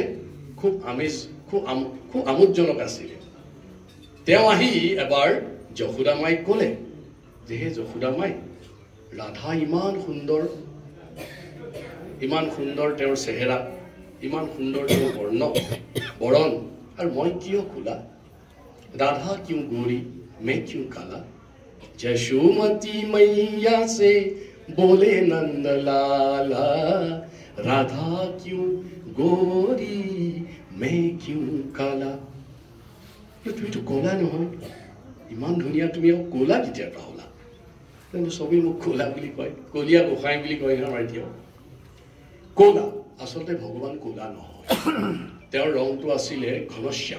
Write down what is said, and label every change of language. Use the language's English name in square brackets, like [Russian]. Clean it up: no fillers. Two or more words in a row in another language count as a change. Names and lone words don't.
[Assamese] খুব খুব আমোদজনক আছিলে। তেওঁ আহি এবাৰ যশোদামাইক ক'লে যে হে যশোদামাই, ৰাধা ইমান সুন্দৰ, ইমান সুন্দৰ তেওঁৰ চেহেৰা, ইমান সুন্দৰ তেওঁৰ বৰণ, আৰু মই কিয় ক'লা? [Hindi] राधा क्यों गोरी मैं क्यों काला? यशोमती मैया से बोले नंदलाला, राधा क्यों गोरी मैं क्यों काला? [Assamese] তুমি তো ক'লা নহয়, ইমান ধুনীয়া, তুমি আৰু ক'লা কেতিয়াৰ পৰা হ'লা? কিন্তু চবেই মোক ক'লা বুলি কয়, কলীয়া গোসাঁই বুলি কয় আমাৰ এতিয়াও। ক'লা আচলতে ভগৱান ক'লা নহয়, তেওঁৰ ৰংটো আছিলে ঘনশ্যাম।